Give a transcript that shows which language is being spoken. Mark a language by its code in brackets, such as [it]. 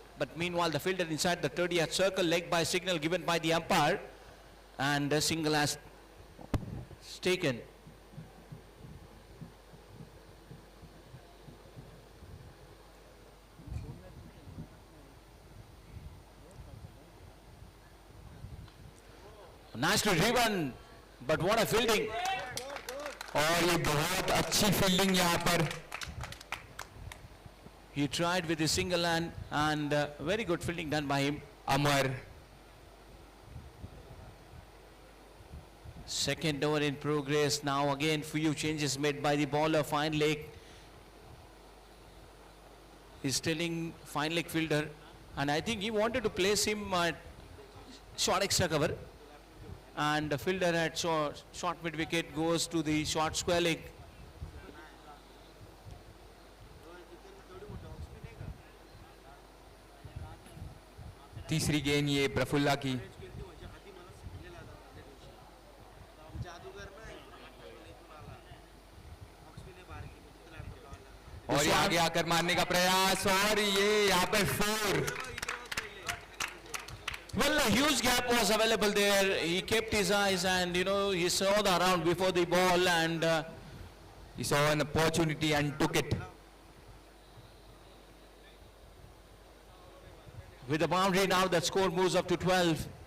[en] But meanwhile the fielder inside the 30th circle, leg by signal given by the umpire, and a single has taken. Nicely driven, but what a fielding. [hi] और ये बहुत अच्छी fielding यहाँ पर। [en] He tried with his single hand, and very good fielding done by him. [hi] Amar. [en] Second over in progress. Now again few changes made by the bowler. Fine leg. He's telling fine leg fielder, and I think he wanted to place him at short extra cover. And the fielder at short mid wicket goes to the short square leg. [hi] तीसरी गेंद ये प्रफुल्ला की। और ये आगे आकर मारने का प्रयास और ये यहाँ पर 4. [en] Well, a huge gap was available there. He kept his eyes and, he saw the round before the ball and He saw an opportunity and took it. with the boundary now, that score moves up to 12.